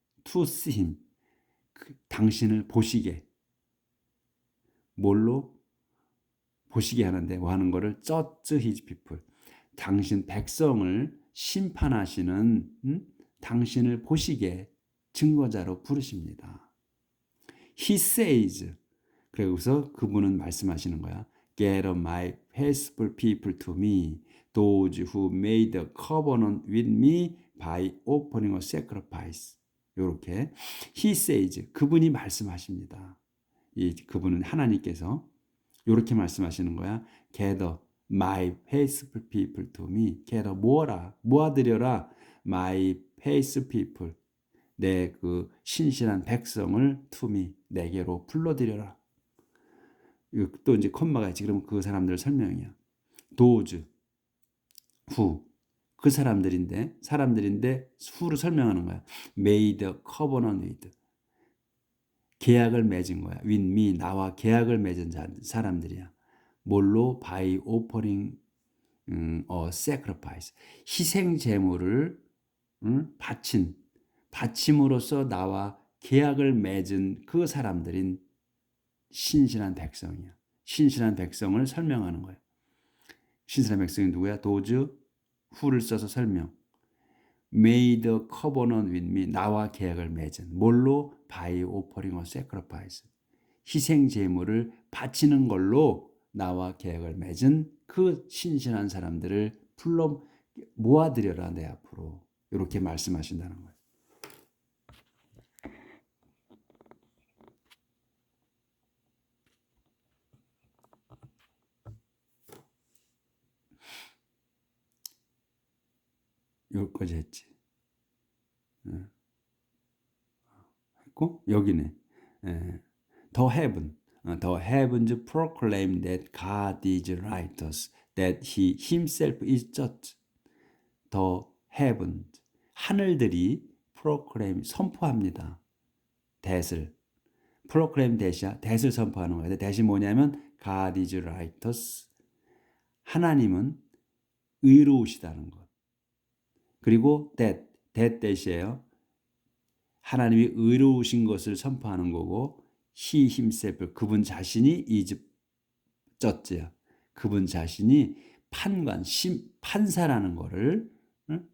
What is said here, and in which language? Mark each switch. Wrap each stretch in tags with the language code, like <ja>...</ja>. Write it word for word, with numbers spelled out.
<en>to see him</en> <ko>그, 당신을 보시게 뭘로 보시게 하는데 뭐 하는 거를</ko> <en>judge his people</en> <ko>당신 백성을 심판하시는 음? 당신을 보시게 증거자로 부르십니다.</ko> <en>He says.</en> <ko>그리고서 그분은 말씀하시는 거야.</ko> <en>Get up my peaceful people to me, those who made a covenant with me by offering a sacrifice.</en> <ko>요렇게</ko> <en>He says.</en> <ko>그분이 말씀하십니다. 이 그분은 하나님께서 요렇게 말씀하시는 거야.</ko> <en>Gather my faithful people to me.</en> <ko>Gather 모아라, 모아들여라.</ko> <en>My faithful people.</en> <ko>내 그 신실한 백성을</ko> <en>to me.</en> <ko>내게로 불러들여라. 이거 또 이제 콤마가 있지. 그러면 그 사람들 설명이야. 도즈, 후. 그 사람들인데, 사람들인데, 후를 설명하는 거야.</ko> <en>Made a covenant with.</en> <ko>계약을 맺은 거야.</ko> <en>With me,</en> <ko>나와 계약을 맺은 자, 사람들이야. 뭘로?</ko> <en>By offering 음, a sacrifice.</en> <ko>희생 제물을 음, 바친, 바침으로써 나와 계약을 맺은 그 사람들인 신실한 백성이야. 신실한 백성을 설명하는 거야. 신실한 백성이 누구야? 도즈 후를 써서 설명.</ko> <en>Made a covenant with me.</en> <ko>나와 계약을 맺은. 뭘로?</ko> <en>By offering a sacrifice.</en> <ko>희생 제물을 바치는 걸로 나와 계약을 맺은 그 신실한 사람들을 풀러 모아들여라 내 앞으로. 이렇게 말씀하신다는 거예요. 여기까지 했지. 응. 했고 여기네. 예.</ko> <en>더 heaven, 어, 더 heavens proclaim that God is righteous, that He Himself is just.</en> <ko>더 heaven, 하늘들이 proclaim 선포합니다. 대슬, proclaim 대시야, 대슬 선포하는 거예요. 대시 뭐냐면</ko> <en>God is righteous.</en> <ko>하나님은 의로우시다는 것. 그리고 that, that 대시예요. 하나님이 의로우신 것을 선포하는 거고</ko> <en>he himself</en> <ko>그분 자신이</ko> <en>is judge</en> <ko>야. 그분 자신이 판관, 심, 판사라는 거를 응?</ko>